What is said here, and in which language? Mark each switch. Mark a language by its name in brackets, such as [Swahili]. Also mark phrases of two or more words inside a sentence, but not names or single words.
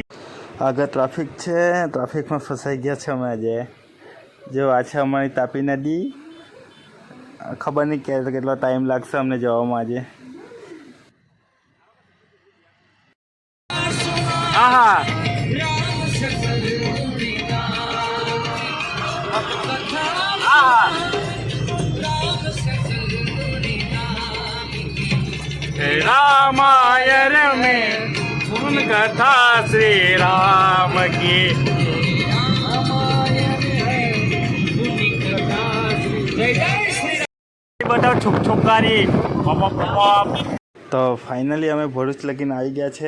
[Gujarati] આગળ ટ્રાફિક છે, ટ્રાફિકમાં ફસાઈ ગયા છે અમે આજે. જો આ છે અમારી તાપી નદી. ખબર નહીં કેટલો ટાઈમ લાગશે અમને જવામાં આજે. [Hindi] આહા रामायण में सुन कथा श्री राम की. [Gujarati] બધા છુપ છુપકારી. તો ફાઇનલી અમે ભરૂચ લગીને આવી ગયા છે.